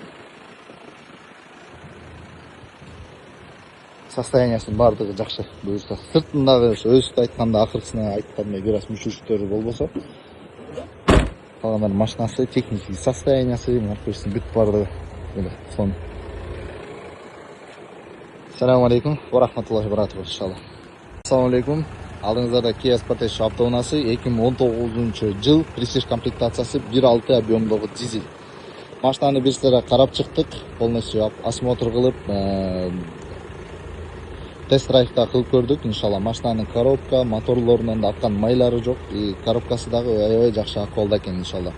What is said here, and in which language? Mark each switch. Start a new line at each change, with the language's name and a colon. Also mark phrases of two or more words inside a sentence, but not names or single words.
Kyrgyz: Состояниясынын баардыгы жакшы буюрса. Сыртындагы өзү айтканда акыркысына айткандай бир аз мүчүрүштөрү болбосо, калгандардын машинасы, технический состояниясы, бүт баардыгы эле сон.
Arabic: السلام عليكم ورحمة الله وبركاته إن شاء الله. السلام عليكم.
Kyrgyz: Алдыңыздарда Kia Sportage автоунаасы 2019 жыл престиж комплектациясы 1.6 объемдогу дизель. Машинаны бир сыра карап чыктык,
Russian: полностью осмотр
Kyrgyz: кылып, тест-драйвда кылып көрдүк. Иншалла машинанын коробка, моторлорунан да аккан майлары жок, коробкасы дагы аябай жакшы акыбалда экен иншалла.